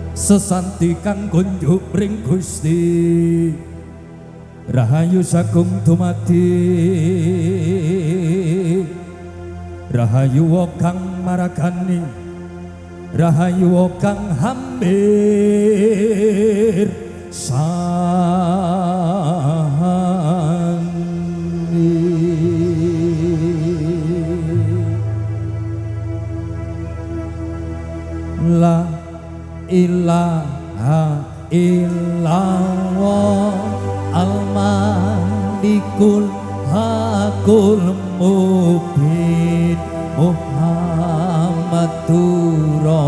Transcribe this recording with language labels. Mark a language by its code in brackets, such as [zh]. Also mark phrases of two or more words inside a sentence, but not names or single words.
[jv] sesanti kang kunjuk ring Gusti Rahayu sagung dumadi Rahayu kang maragani Rahayu kang hampir La [ar] إله إلا الله الملك الحق المبين محمد